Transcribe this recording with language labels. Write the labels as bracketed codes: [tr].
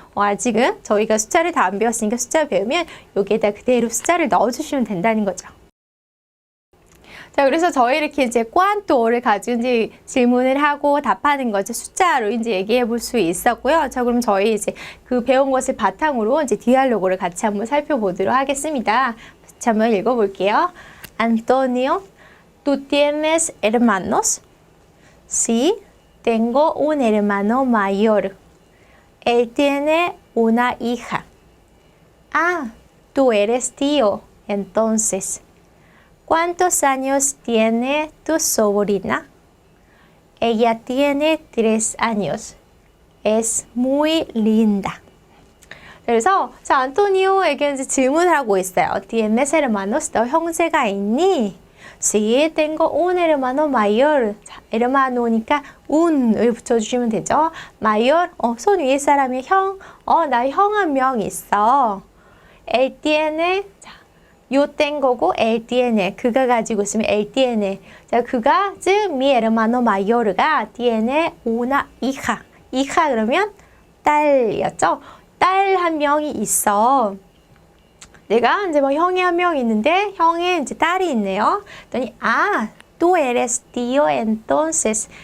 [ko] 아직은 저희가 숫자를 다 안 배웠으니까 숫자 배우면 여기에다 그대로 숫자를 넣어주시면 된다는 거죠. 자, 그래서 저희 이렇게 이제 cuánto를 가지고 이제 질문을 하고 답하는 거죠. 숫자로 이제 얘기해 볼 수 있었고요. 자, 그럼 저희 이제 그 배운 것을 바탕으로 이제 디알로그를 같이 한번 살펴보도록 하겠습니다. 같이 한번 읽어볼게요. [es] Antonio, ¿tú tienes hermanos? Sí, tengo un hermano mayor. Él tiene una hija. Ah, tú eres tío, entonces. ¿Cuántos años tiene tu sobrina? Ella tiene 3 años. Es muy linda. [ko] 그래서 자, 안토니오에게 이제 질문을 하고 있어요. [es] ¿Tienes hermanos? [ko] 너 형제가 있니? [es] Sí, tengo un hermano mayor. [ko] 자, hermano니까 un을 붙여주시면 되죠. mayor, 손 위에 사람이 형. 나 형 한 명 있어. [es] Él tiene, [ko] 자, [es] yo tengo고 él tiene. [ko] 그가 가지고 있으면 [es] él tiene. [ko] 자, 그가, 즉, [es] mi hermano mayor가 tiene una hija. [ko] hija 그러면 딸이었죠. 딸 한 명이 있어. 내가 이제 뭐 형이 한 명 있는데 형의 이제 딸이 있네요. 그랬더니 [es] tú eres tío entonces.